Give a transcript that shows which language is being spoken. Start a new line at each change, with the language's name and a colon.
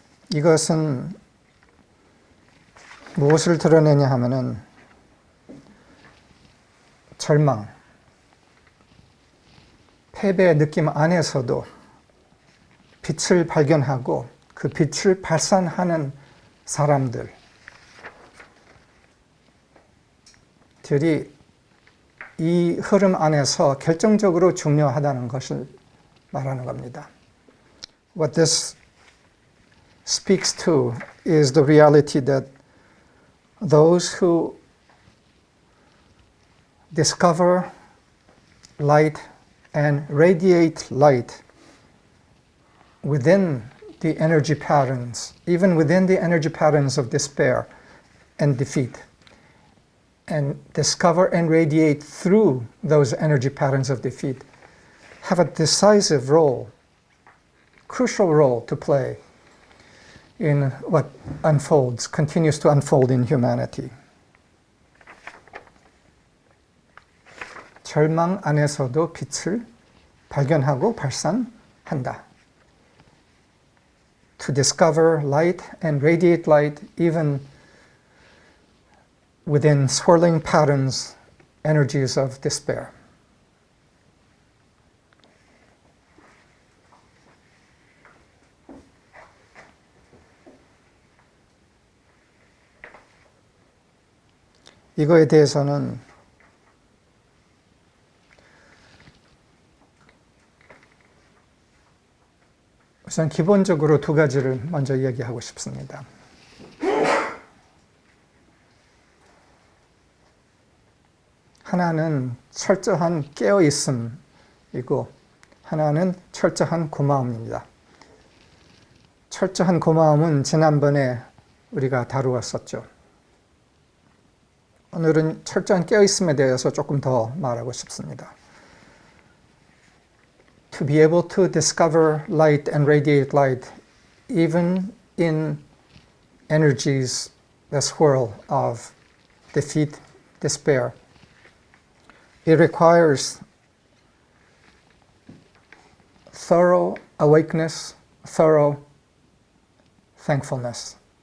Korean: 이것은 무엇을 드러내냐 하면은 절망, 패배의 느낌 안에서도 빛을 발견하고 그 빛을 발산하는 사람들이 이 흐름 안에서 결정적으로 중요하다는 것을 말하는 겁니다.
English: What this speaks to is the reality that those who discover light and radiate light within the energy patterns, even within the energy patterns of despair and defeat, and discover and radiate through those energy patterns of defeat, have a decisive role, crucial role to play in what unfolds, continues to unfold in humanity.
Korean: 절망 안에서도 빛을 발견하고 발산한다.
English: To discover light and radiate light even within swirling patterns, energies of despair.
Korean: 이거에 대해서는 우선 기본적으로 두 가지를 먼저 얘기하고 싶습니다. 하나는 철저한 깨어있음이고 하나는 철저한 고마움입니다. 철저한 고마움은 지난번에 우리가 다루었었죠. 오늘은 철저한 깨어있음에 대해서 조금 더 말하고 싶습니다.
English: To be able to discover light and radiate light even in energies that swirl of defeat, despair. It requires thorough awakeness, thorough thankfulness.